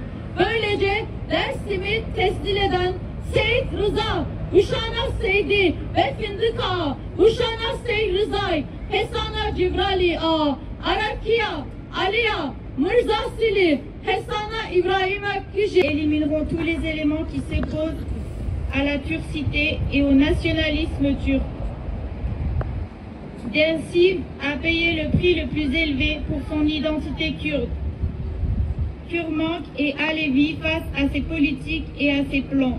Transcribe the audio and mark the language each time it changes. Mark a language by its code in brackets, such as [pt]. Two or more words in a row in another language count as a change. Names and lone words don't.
[tr] Böylece Dersim'i teslim eden Seyit Rıza, Uşana Seydi ve Fındık Ağa, Uşana Seyit Rızay, Hesana Cibrali Ağa, Arakiya, Aliya, Mirza Sili, Hesana İbrahim Akkiji [fr] élimineront tous les éléments qui s'opposent à la turcité et au nationalisme turc. Dersim a payé le prix le plus élevé pour son identité kurde. Kurmank et Alevi face à ses politiques et à ses plans.